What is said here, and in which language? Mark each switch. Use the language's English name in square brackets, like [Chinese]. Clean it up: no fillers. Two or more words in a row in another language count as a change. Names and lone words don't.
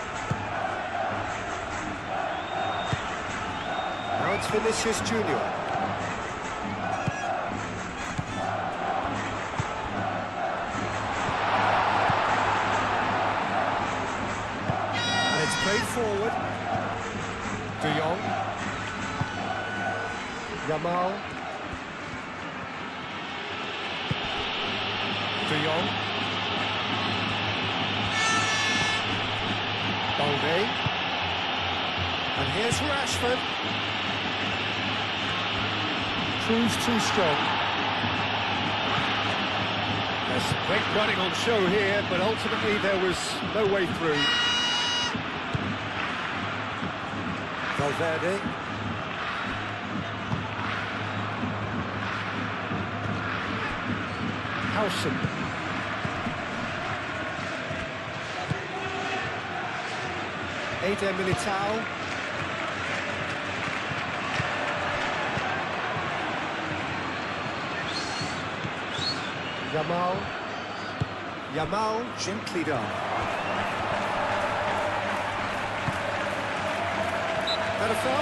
[English] Now it's Vinicius Junior. And it's played forward. De Jong. Yamal. De Jong. Balde. And here's Rashford. Proves too strong. There's some great running on show here, but ultimately there was no way through. Valverde. Howson. Eder Militao. Yamal. Yamal gently done. That a foul?